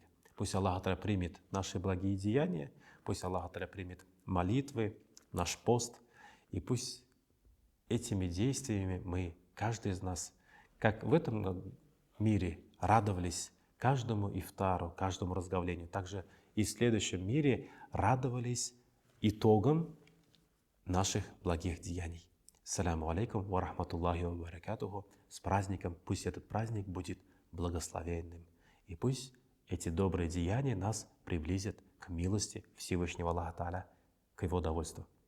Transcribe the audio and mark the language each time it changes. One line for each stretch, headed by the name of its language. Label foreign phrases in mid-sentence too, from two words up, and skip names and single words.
Russian: Пусть
Arabic: الله تعالى
Russian: примет наши благие деяния, пусть
Arabic: الله تعالى
Russian: примет молитвы, наш пост, и пусть этими действиями мы, каждый из нас, как в этом мире радовались каждому ифтару, каждому разговлению, также и в следующем мире радовались итогам наших благих деяний.
Arabic: السلام عليكم ورحمة الله وبركاته.
Russian: С праздником, пусть этот праздник будет благословенным. И пусть эти добрые деяния нас приблизят к милости Всевышнего
Arabic: الله تعالى,
Russian: к Его довольству.